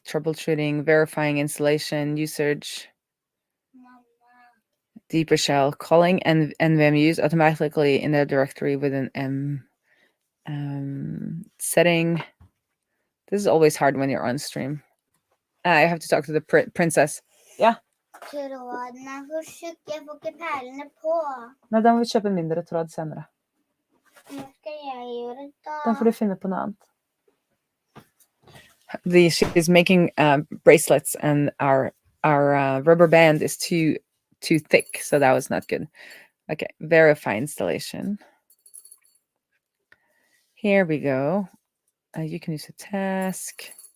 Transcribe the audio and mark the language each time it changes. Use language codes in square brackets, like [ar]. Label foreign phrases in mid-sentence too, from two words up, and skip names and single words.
[en] Troubleshooting, verifying installation, usage, deeper shell, calling NVM use automatically in the directory with an M setting. This is always hard when you're on stream. I have to talk to the princess. Yeah. [no] Trådene, hvor tjukk jeg får ikke perlene på. Nei, da må vi kjøpe mindre tråd senere. Hva skal jeg gjøre da? Da får du finne på noe annet. [en] She's making bracelets, and our rubber band is too thick, so that was not good. Okay, verify installation. Here we go. You can use a task.